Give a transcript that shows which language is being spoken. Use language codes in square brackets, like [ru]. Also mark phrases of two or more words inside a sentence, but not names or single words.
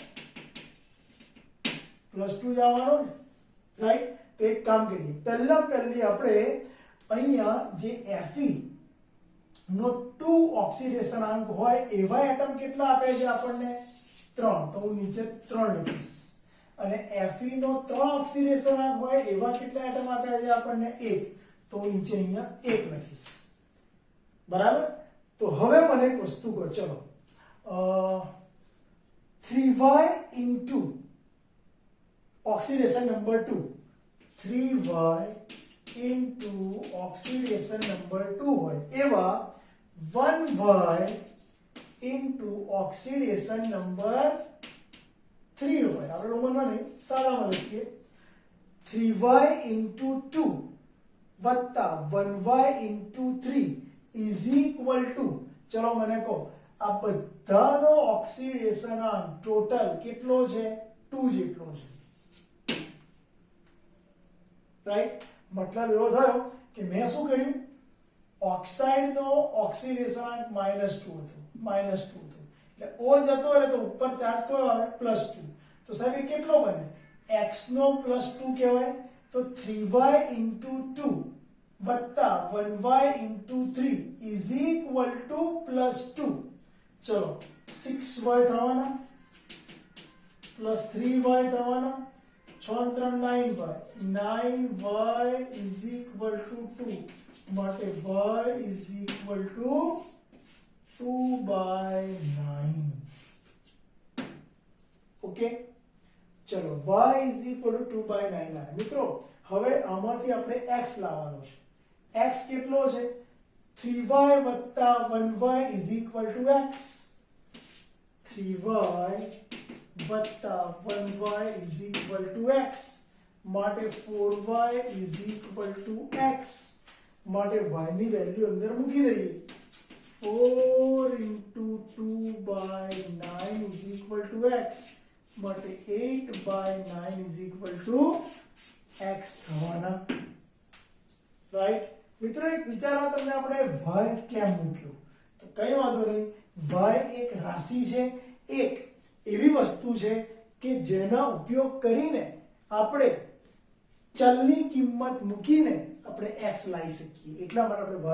[gu] +2 જ આવવાનો ને રાઈટ તો એક કામ કરીએ પહેલી આપણે અહીંયા જે Fe નો 2 ઓક્સિડેશન આંક હોય એવા એટમ કેટલા આપે છે આપણને 3 તો હું નીચે 3 લખીશ અને Fe નો 3 ઓક્સિડેશન આંક હોય એવા કેટલા એટમ આપ્યા છે આપણને 1 તો હું નીચે અહીંયા 1 લખીશ બરાબર તો હવે મને એક વસ્તુ કહો ચલો [en] 3y into oxidation number 2 3y into oxidation number 2 હોય [gu] એવા [en] 1y into oxidation number 3 [gu] હોય આપણે રોમનમાં નહીં સાદામાં લખીએ [en] 3y into 2 [gu] વત્તા [en] 1y into 3 is equal to [gu] ચલો મને કહો આ બધાનો ઓક્સિડેશન આંક ટોટલ કેટલો છે 2 જેટલો છે રાઈટ મતલબ એવો થયો કે મેં શું કર્યું ઓક્સાઇડ નો ઓક્સિડેશન આંક -2 હતો એટલે O જતો રહે તો ઉપર ચાર્જ કયો આવે +2 તો સાહેબ એ કેટલો બને x નો +2 કહેવાય તો 3y into 2 વત્તા [en] 1y into 3 is equal to +2 [gu] ચલો 6y થવાના +3y થવાના 6 3 9y [en] 9y is equal to 2 [gu] માટે [en] y is equal to 2/9 [gu] ઓકે ચલો [en] y is equal to 2/9 [gu] આ મિત્રો હવે આમાંથી આપણે x લાવવાનો છે x કેટલો છે 3y વત્તા [en] 1y is equal to x [gu] 3y વત્તા [en] 1y is equal to x [gu] માટે [en] 4y is equal to x [gu] માટે y ની વેલ્યુ અંદર મૂકી દઈએ [en] 4 into 2/9 is equal to x [gu] માટે [en] 8/9 is equal to x [gu] થવાના રાઈટ મિત્રો એક વિચારો તમને આપણે y કેમ મૂક્યો તો કઈ વાંધો નહીં y એક રાશિ છે એક એવી વસ્તુ છે કે જેના ઉપયોગ કરીને આપણે ચલની કિંમત મૂકીને આપણે x લાવી શકીએ એટલા માટે આપણે